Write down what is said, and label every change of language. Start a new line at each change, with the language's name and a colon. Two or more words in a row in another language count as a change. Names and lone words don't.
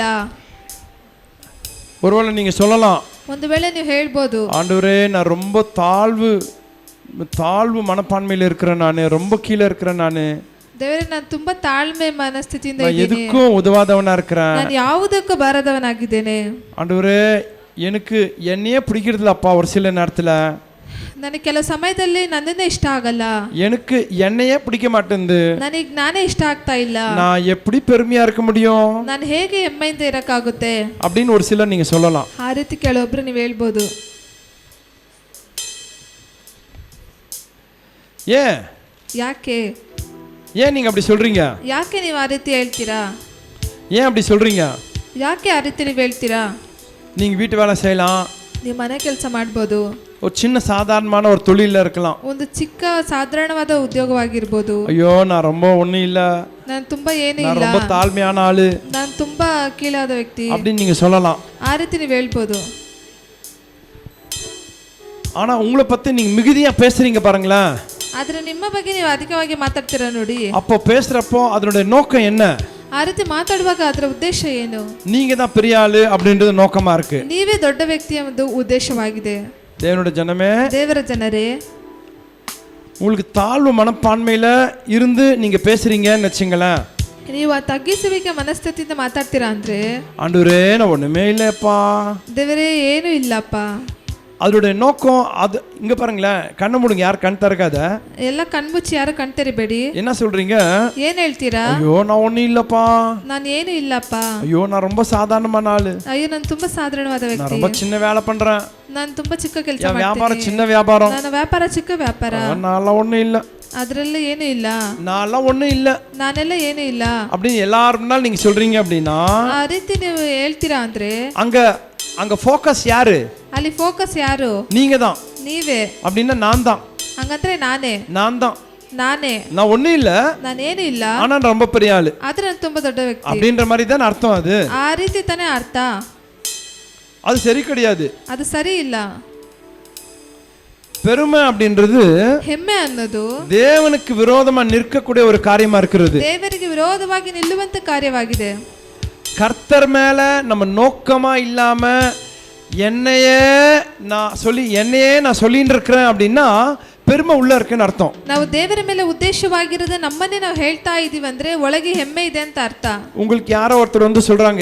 Tamil: ஒருவேளை நீங்க சொல்லலாம்,
Kannada: ಒಂದು ವೇಳೆ ನೀವು ಹೇಳ್ಬೋದು,
Tamil: ஆண்டவரே நான் ரொம்ப தாழ்வு மனப்பான்மையில இருக்கிறேன், நான் ரொம்ப கீழே இருக்கிறேன், நான்
Kannada: ದೇವರೇ ನಾನು ತುಂಬಾ ತಾಳ್ಮೆ ಮನಸ್ಥಿತಿಯಿಂದ ಇದ್ದೀನಿ,
Tamil: எதுக்கும் உதவாதவனா இருக்கிறேன்,
Kannada: ನಾನು ಯಾವುದಕ್ಕೂ ಬಾರದವನಾಗಿದ್ದೇನೆ.
Tamil: ஆண்டவரே எனக்கு என்னையே பிடிக்கிறதுல அப்பா, ஒரு சில நேரத்துல
Kannada: ನನಗೆ ಕೆಲವು ಸಮಯದಲ್ಲಿ ನನ್ನನ್ನೇ ಇಷ್ಟ ಆಗಲ್ಲ,
Tamil: எனக்கு என்னையே பிடிக்க மாட்டேங்குது,
Kannada: ನನಗೆ ನಾನೇ ಇಷ್ಟ ಆಗ್ತಾ ಇಲ್ಲ,
Tamil: நான் எப்படி பெருமையா இருக்க முடியும்,
Kannada: ನಾನು ಹೇಗೆ ಹೆಮ್ಮೆಯಿಂದ ಇರಕ್ಕಾಗುತ್ತೆ
Tamil: அப்படின்னு ஒரு சிலர் நீங்க சொல்லலாம்.
Kannada: ಆ ರೀತಿ ಕೆಲವೊಬ್ರು ನೀವು ಹೇಳ್ಬೋದು. ಯಾಕೆ
Tamil: ஏன் நீங்க அப்படி சொல்றீங்க?
Kannada: ಯಾಕೆ ನೀವು ಆ ರೀತಿ ಹೇಳ್ತೀರಾ?
Tamil: ஏன் அப்படி சொல்றீங்க?
Kannada: ಯಾಕೆ ಆ ರೀತಿ ನೀವು ಹೇಳ್ತೀರಾ?
Tamil: நீங்க வீட்டு வேலை செய்யலாம்,
Kannada: ನೀವು ಮನೆ ಕೆಲಸ ಮಾಡ್ಬೋದು,
Tamil: ஒரு சின்ன சாதாரணமான ஒரு தொழில இருக்கலாம்,
Kannada: ಒಂದು ಚಿಕ್ಕ ಸಾಧಾರಣವಾದ ಉದ್ಯೋಗವಾಗಿರ್ಬೋದು.
Tamil: ஐயோ நான் ரொம்ப ஒண்ணும் இல்ல,
Kannada: ನಾನು ತುಂಬಾ ಏನೂ
Tamil: நான்
Kannada: ಇಲ್ಲ,
Tamil: ரொம்ப தாழ்மையான ஆளு
Kannada: ನಾನು ತುಂಬಾ ಕೀಳಾದ ವ್ಯಕ್ತಿ
Tamil: அப்படின்னு நீங்க சொல்லலாம்.
Kannada: ಆ ರೀತಿ ನೀವು ಹೇಳ್ಬೋದು.
Tamil: ஆனா உங்களை பத்தி நீங்க மிகுதியா பேசுறீங்க பாருங்களேன்.
Kannada: ಆದ್ರೆ ನಿಮ್ಮ ಬಗ್ಗೆ ನೀವು ಅಧಿಕವಾಗಿ ಮಾತಾಡ್ತೀರಾ ನೋಡಿ.
Tamil: அப்போ பேசுறப்போ அதனுடைய நோக்கம் என்ன?
Kannada: ಆ ರೀತಿ ಮಾತಾಡುವಾಗ ಅದರ ಉದ್ದೇಶ ಏನು?
Tamil: நீங்க தான் பெரிய ஆளு அப்படின்றது நோக்கமா இருக்கு.
Kannada: ನೀವೇ ದೊಡ್ಡ ವ್ಯಕ್ತಿಯ ಒಂದು ಉದ್ದೇಶವಾಗಿದೆ.
Tamil: தேவனுடைய ஜனமே,
Kannada: ದೇವರ ಜನರೇ,
Tamil: உங்களுக்கு தாழ்வு மனப்பான்மையில இருந்து நீங்க பேசுறீங்கன்னு வச்சுங்களேன்,
Kannada: ನೀವು ಆ ತಗ್ಗಿಸುವಿಕೆ ಮನಸ್ಥಿತಿಯಿಂದ ಮಾತಾಡ್ತೀರಾ ಅಂದ್ರೆ,
Tamil: ஆண்டவரே நான் ஒண்ணுமே இல்லப்பா,
Kannada: ದೇವರೇ ಏನೂ ಇಲ್ಲಪ್ಪ,
Tamil: அதோடைய நோக்கம் அது. இங்க பாருங்களேன், கண்ணை மூடுங்க, யார் கண் திறக்காத.
Kannada: ಎಲ್ಲ ಕಣ್ಮುಚ್ಚಿ ಯಾರು ಕಣ್ ತೆರಿಬೇಡಿ.
Tamil: என்ன சொல்றீங்க?
Kannada: ಏನ್ ಹೇಳ್ತೀರಾ?
Tamil: ஐயோ நான் ஒண்ணும் இல்லப்பா,
Kannada: ನಾನು ಏನು ಇಲ್ಲಪ್ಪ,
Tamil: ஐயோ நான் ரொம்ப சாதாரணமான ஆளு,
Kannada: ಅಯ್ಯೋ ನಾನು ತುಂಬಾ ಸಾಧಾರಣವಾದ
Tamil: நான்
Kannada: ವ್ಯಕ್ತಿ,
Tamil: ரொம்ப சின்ன வேலை பண்றேன்,
Kannada: ನಾನು ತುಂಬಾ ಚಿಕ್ಕ ಕೆಲಸ
Tamil: என் வியாபாரம்
Kannada: ಮಾಡ್ತೀನಿ,
Tamil: சின்ன வியாபாரம்,
Kannada: ನನ್ನ ವ್ಯಾಪಾರ ಚಿಕ್ಕ ವ್ಯಾಪಾರ,
Tamil: நான்லாம் ஒண்ணும் இல்ல,
Kannada: ಅದ್ರಲ್ಲಿ ಏನು ಇಲ್ಲ,
Tamil: நான்லாம் ஒண்ணும் இல்ல
Kannada: ನಾನೆಲ್ಲ ಏನು ಇಲ್ಲ
Tamil: அப்படின்னு எல்லாரும் முன்னால நீங்க சொல்றீங்க அப்படின்னா,
Kannada: ಆ ರೀತಿ ನೀವು ಹೇಳ್ತೀರಾ ಅಂದ್ರೆ
Tamil: அங்க ஃபோக்கஸ் யாரு?
Kannada: ಅಲ್ಲಿ ಫೋಕಸ್ ಯಾರು?
Tamil: நீங்க தான்.
Kannada: ನೀವೇ.
Tamil: அப்படின்னா நான் தான்.
Kannada: ಹಂಗಂದ್ರೆ ನಾನೇ
Tamil: நானே நான் ஒண்ணும் இல்ல,
Kannada: ನಾನೇನು ಇಲ್ಲ,
Tamil: ஆனா நான் ரொம்ப பெரிய ஆளு
Kannada: ಆದ್ರೆ ನಾನು ತುಂಬಾ ದೊಡ್ಡ ವ್ಯಕ್ತಿ
Tamil: அப்படின்ற மாதிரி தான் அர்த்தம். அது
Kannada: ಆ ರೀತಿ ತಾನೇ ಅರ್ಥ.
Tamil: அது சரி கிடையாது.
Kannada: ಅದು ಸರಿ ಇಲ್ಲ.
Tamil: பெருமை அப்படின்றது
Kannada: ಹೆಮ್ಮೆ ಅನ್ನೋದು
Tamil: தேவனுக்கு விரோதமா நிற்கக்கூடிய ஒரு காரியமா இருக்கிறது.
Kannada: ದೇವರಿಗೆ ವಿರೋಧವಾಗಿ ನಿಲ್ಲುವಂತ ಕಾರ್ಯವಾಗಿದೆ.
Tamil: கர்த்தர் மேல நம்ம நோக்கமா இல்லாம என்னையே நான் சொல்லிட்டு இருக்கிறேன் அப்படின்னா பெருமை உள்ள இருக்குன்னு அர்த்தம்.
Kannada: ನಾವು ದೇವರ ಮೇಲೆ ಉದ್ದೇಶವಾಗಿರೋದು ನಮ್ಮನ್ನೇ ನಾವು ಹೇಳ್ತಾ ಇದೀವಿ ಅಂದ್ರೆ ಒಳಗೆ ಹೆಮ್ಮೆ ಇದೆ ಅಂತ ಅರ್ಥ.
Tamil: உங்களுக்கு யாரோ ஒருத்தர் வந்து சொல்றாங்க,